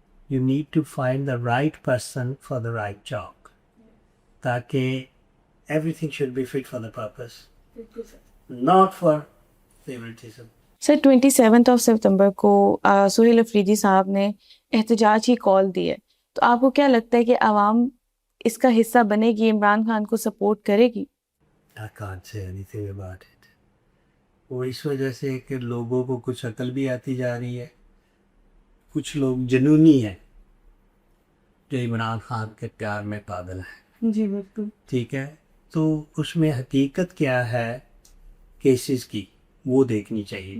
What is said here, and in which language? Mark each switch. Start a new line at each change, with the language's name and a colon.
English: You need to find the right person for the right job, تاکہ everything should be fit for the purpose, not for favouritism.
Urdu: سر 27 سپتمبر کو سہیل افریدی صاحب نے احتجاج کی کال دی ہے, تو آپ کو کیا لگتا ہے کہ عوام اس کا حصہ بنے گی, عمران خان کو سپورٹ کرے گی؟
English: I can't say anything about it.
Urdu: وہ اس وجہ سے کہ لوگوں کو کچھ عقل بھی آتی جا رہی ہے, کچھ لوگ جنونی ہیں جو عمران خان کے پیار میں پاگل ہیں. جی بالکل. ٹھیک ہے, تو اس میں حقیقت کیا ہے کیسز کی, وہ دیکھنی چاہیے.